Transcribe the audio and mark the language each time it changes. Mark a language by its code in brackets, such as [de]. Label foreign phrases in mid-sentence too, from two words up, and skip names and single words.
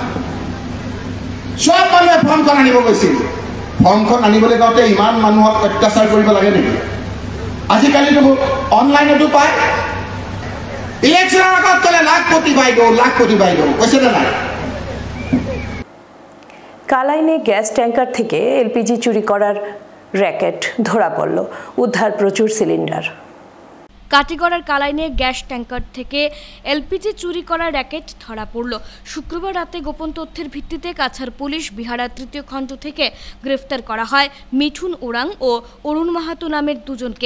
[as] সব মানুহে ফৰ্মখন আনিব গৈছিল। ফৰ্মখন আনিবলৈ যাওঁতে ইমান মানুহক অত্যাচাৰ কৰিব লাগে নেকি? আজিকালিতো অনলাইনতো পায়। ইলেকশ্যনৰ আগত ক'লে লাখ কোটি বাইদেউ, লাখ কোটি বাইদেউ, কৈছে নে নাই? [bn] কালাইনে [en] gas tanker [bn] থেকে এলপিজি চুরি করার র্যাকেট ধরা পড়ল, উদ্ধার প্রচুর সিলিন্ডার। কাটিগড়ার কালাইনে [en] gas tanker [bn] থেকে এলপিজি চুরি করার র্যাকেট ধরা পড়ল। শুক্রবার রাতে গোপন তথ্যের ভিত্তিতে কাছাড় পুলিশ বিহারা 3য় খণ্ড থেকে গ্রেফতার করা হয় মিঠুন ওরাং ও অরুণ মাহাতো নামের দুজনকে।